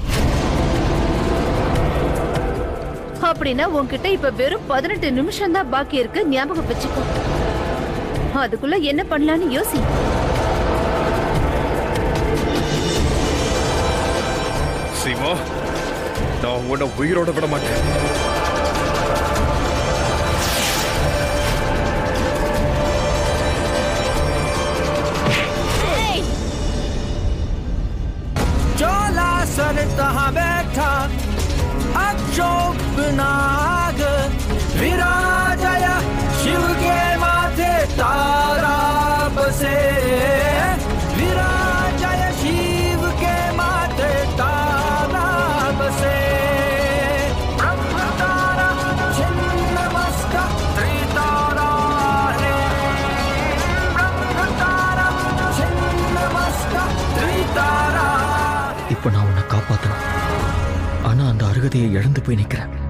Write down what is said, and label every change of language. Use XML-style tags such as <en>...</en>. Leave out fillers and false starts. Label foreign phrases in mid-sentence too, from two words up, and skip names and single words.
<ta>அப்படின்னா உன்கிட்ட இப்ப வெறும் 18 நிமிஷம் தான் பாக்கி இருக்கு, ஞாபகம் வச்சுக்கோ. அதுக்குள்ள என்ன பண்ணலான்னு யோசி. சிவா, நான் உன்னை உயிரோட விட மாட்டேன்.</ta> <hi>तहाँ बैठा अक्षोभ नाग विराजय शिव के माथे तारा बसे विराजय शिव के माथे तारा बसे ब्रह्म तारा छिन्नमस्ता त्रितारा है ब्रह्म तारा छिन्नमस्ता त्रितारा.</hi> <ta>இப்ப நான் உன்னை காப்பாத்தணும், ஆனா அந்த அருகதையை இழந்து போய் நிக்கிறேன்.</ta>